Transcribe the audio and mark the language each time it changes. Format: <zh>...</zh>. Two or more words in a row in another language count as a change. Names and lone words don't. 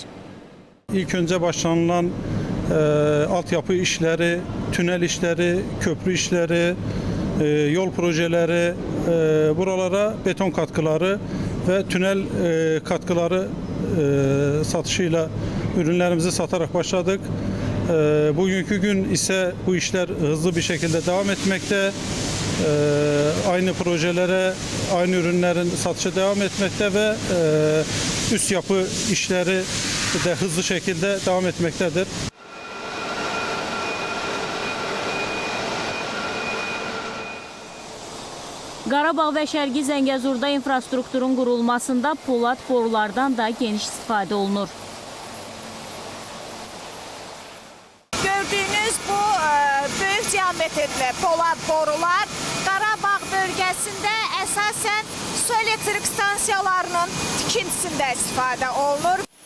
<tr>İlk öncə başlanılan altyapı işləri, tünel işləri, köprü işləri, yol projeləri, buralara beton katkıları və tünel katkıları satışı ilə ürünlərimizi sataraq başladık. Bugünkü gün isə bu işlər hızlı bir şekilde devam etmekte. Aynı projelere, aynı ürünlerin satışı devam etmekte ve üst yapı işleri de hızlı şekilde devam etmektedir.</tr> <az>Qarabağ və Şərqi Zəngəzurda infrastrukturun qurulmasında polad borulardan da geniş istifadə olunur. Gördüyünüz bu böyük diametrli polad borular Qarabağ bölgəsində əsasən su elektrik stansiyalarının tikintisində istifadə olunur.</az>